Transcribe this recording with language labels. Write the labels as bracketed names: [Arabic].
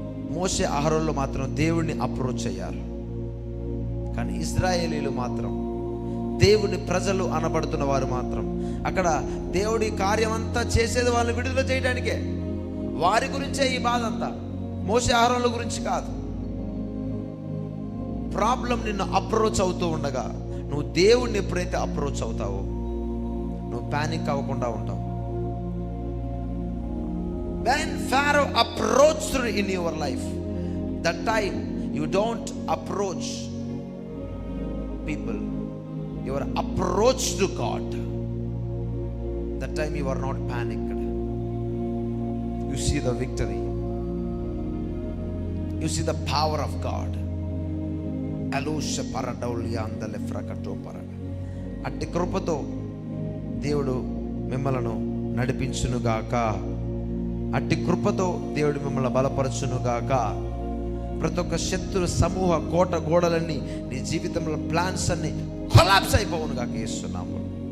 [Telugu] మోషే అహరోన్లు మాత్రం దేవుణ్ణి అప్రోచ్ అయ్యారు. కానీ ఇశ్రాయేలీలు మాత్రం, దేవుని ప్రజలు అనబడుతున్న వారు మాత్రం, అక్కడ దేవుడి కార్యం అంతా చేసేది వాళ్ళని విడుదల చేయడానికే. వారి గురించే ఈ బాధ అంతా, మోషే అహరోన్ల గురించి కాదు. ప్రాబ్లం నిన్ను అప్రోచ్ అవుతూ ఉండగా నువ్వు దేవుణ్ణి ఎప్పుడైతే అప్రోచ్ అవుతావో నువ్వు పానిక్ అవ్వకుండా ఉంటావు. [English] When Pharaoh approached in your life, that time you don't approach people, you are approached to God. That time you are not panicked. You see the victory, you see the power of God. Alusha paradaulia andale frakato parada. [Telugu] అట్టి కృపతో దేవుడు మిమ్మలను నడిపించునుగాక. అట్టి కృపతో దేవుడు మిమ్మల్ని బలపరచునుగాక. ప్రతి ఒక్క శత్రు సమూహ కోట గోడలన్నీ నీ జీవితంలో ప్లాన్స్ అన్ని కొలాప్స్ అయిపోవునుగాక యేసునామములో.